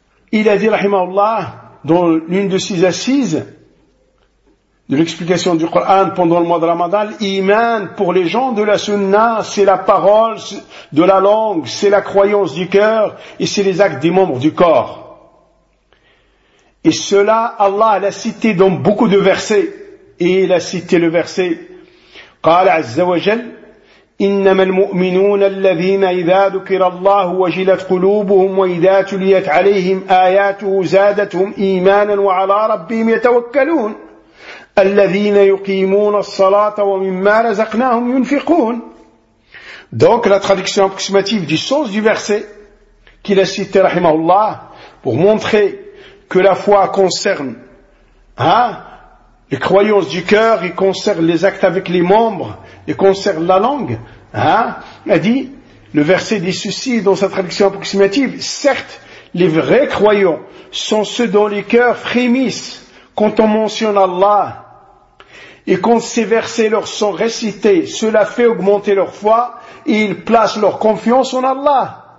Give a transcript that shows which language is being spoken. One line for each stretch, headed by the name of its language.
French: il a dit, rahimahullah, dans l'une de ses assises de l'explication du Coran pendant le mois de Ramadan, iman, pour les gens de la sunna, c'est la parole de la langue, c'est la croyance du cœur et c'est les actes des membres du corps. Et cela, Allah l'a cité dans beaucoup de versets. Et il a cité le verset
Arabic: قال عز وجل إنما المؤمنون الذين إذا ذكر الله وجلت قلوبهم وإذا تليت عليهم آياته زادتهم إيمانا وعلى ربهم يتوكلون الذين يقيمون الصلاة ومما رزقناهم ينفقون.
French: Donc la traduction approximative du sens du verset qu'il a cité, rahimahullah, pour montrer que la foi concerne, hein, les croyances du cœur, et concerne les actes avec les membres, et concerne la langue, hein, a dit, le verset dit ceci dans sa traduction approximative, certes, les vrais croyants sont ceux dont les cœurs frémissent quand on mentionne Allah, et quand ces versets leur sont récités, cela fait augmenter leur foi, et ils placent leur confiance en Allah.